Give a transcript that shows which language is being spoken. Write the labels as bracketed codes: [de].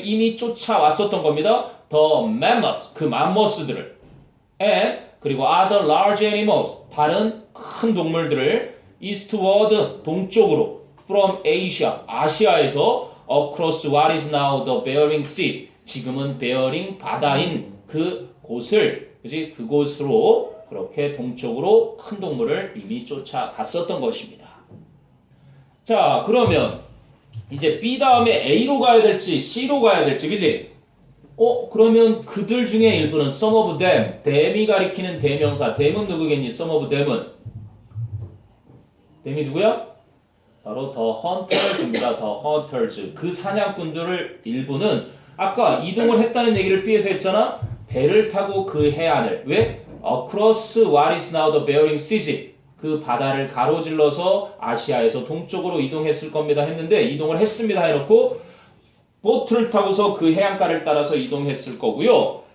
[ko] 이미 쫓아왔었던 겁니다. [en] the mammoth [ko] 그 맘모스들을 [en] and [ko] 그리고 [en] other large animals [ko] 다른 큰 동물들을 [en] eastward [ko] 동쪽으로 [en] from Asia [ko] 아시아에서 [en] across what is now the Bering Sea [ko] 지금은 베어링 바다인 그 곳을 그지 그곳으로 그렇게 동쪽으로 큰 동물을 이미 쫓아갔었던 것입니다. 자, 그러면 이제 B 다음에 A로 가야 될지 C로 가야 될지 그지? 그러면 그들 중에 일부는 [en] some of them [ko] them이 가리키는 대명사 them은 누구겠니? [en] some of them [ko] 은 them이 누구야? 바로 [en] the hunters [ko] 입니다. the hunters 그 사냥꾼들을 일부는 아까 이동을 했다는 얘기를 B에서 했잖아. 배를 타고 그 해안을 왜? [en] across what is now the Bering Sea [ko] 그 바다를 가로질러서 아시아에서 동쪽으로 이동했을 겁니다 했는데 이동을 했습니다 해놓고 보트를 타고서 그 해안가를 따라서 이동했을 거고요.